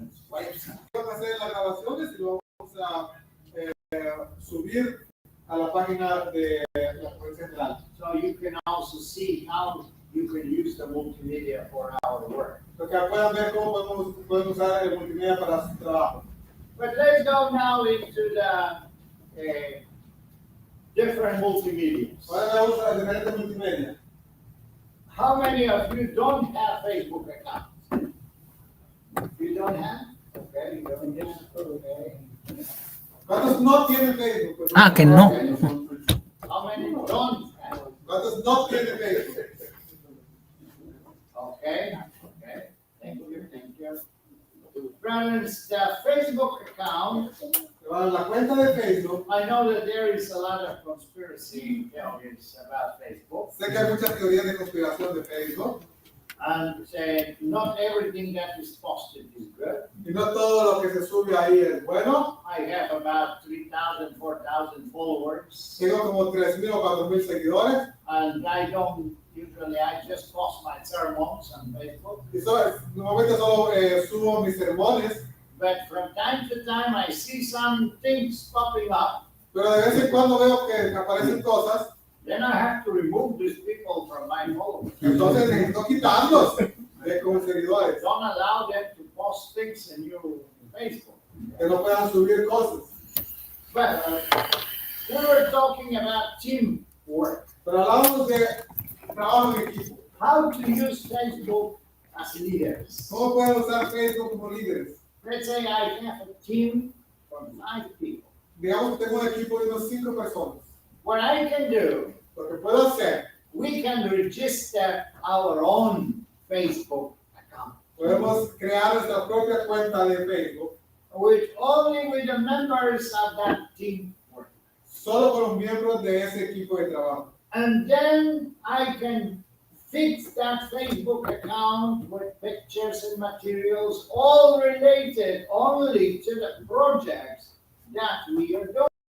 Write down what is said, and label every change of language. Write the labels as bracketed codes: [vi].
[es] Vamos a hacer las grabaciones y lo vamos a subir a la página de la Policía General. [en] So you can also see how you can use the multimedia for our work. [es] Para que puedan ver cómo podemos usar el multimedia para su trabajo. [en] But let's go now into the different multimedia. [es] Ahora vamos a las diferentes multimedia. [en] How many of you don't have Facebook accounts? You don't have? Okay, you don't have. Okay. [es] ¿Cuántos no tienen Facebook? Ah, que no. [en] How many don't have? [es] ¿Cuántos no tienen Facebook? [en] Okay, okay. Thank you. Friends, the Facebook account, [es] Para la cuenta de Facebook, [en] I know that there is a lot of conspiracy theories about Facebook. [es] sé que hay muchas teorías de conspiración de Facebook [en] And not everything that is posted is good. [es] y no todo lo que se sube ahí es bueno. [en] I have about 3,000, 4,000 followers. [es] Tengo como 3,000 o 4,000 seguidores [en] And I just post my sermons on Facebook. [es] y normalmente solo subo mis sermones, [en] But from time to time, I see some things popping up. [es] pero de vez en cuando veo que aparecen cosas, [en] Then I have to remove these people from my followers. [es] entonces necesito quitarlos de como seguidores, [en] Don't allow them to post things in your Facebook. [es] que no puedan subir cosas. [en] But we were talking about teamwork. [es] Pero hablamos de trabajo en equipo. [en] How to use Facebook as leaders. [es] ¿Cómo pueden usar Facebook como líderes? [en] Let's say I have a team of 5 people. [es] Digamos que tengo un equipo de unas 5 personas. [en] What I can do, [es] Lo que puedo hacer, [en] we can register our own Facebook account, [es] podemos crear nuestra propia cuenta de Facebook, [en] only with the members of that team work. [es] solo con los miembros de ese equipo de trabajo. [en] And then I can fix that Facebook account with pictures and materials, all related only to the projects that we are doing.